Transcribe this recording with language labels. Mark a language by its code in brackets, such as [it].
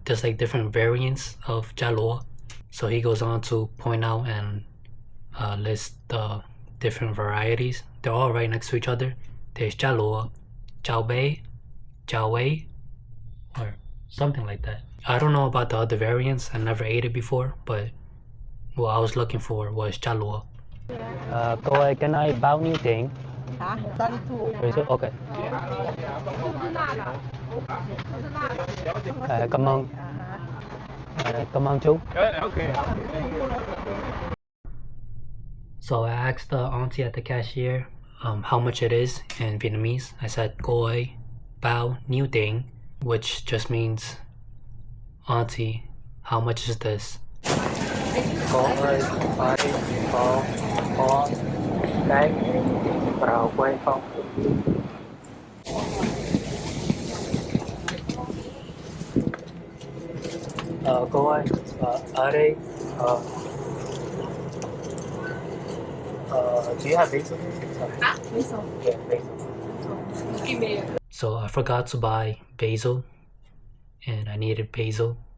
[en] There's like different variants of Cha Luo. So he goes on to point out and list the different varieties. They're all right next to each other. There's Cha Luo, Chao Bei, Chao Wei, or something like that. I don't know about the other variants. I never ate it before, but what I was looking for was Cha Luo. [vi] Cô ơi, cái này bao nhiêu tiền? Hả? 32. [en] Ok. [vi] Cảm ơn. Cảm ơn chú. [en] So I asked the auntie at the cashier how much it is in Vietnamese. I said [vi] cô ơi, bao nhiêu tiền, [en] which just means, auntie, how much is this? [vi] Cô ơi, phải có cái vào quay không? Cô ơi, ở đây [en] do you have basil? Basil. Yeah, basil. Give me. So I forgot to buy basil, and I needed basil.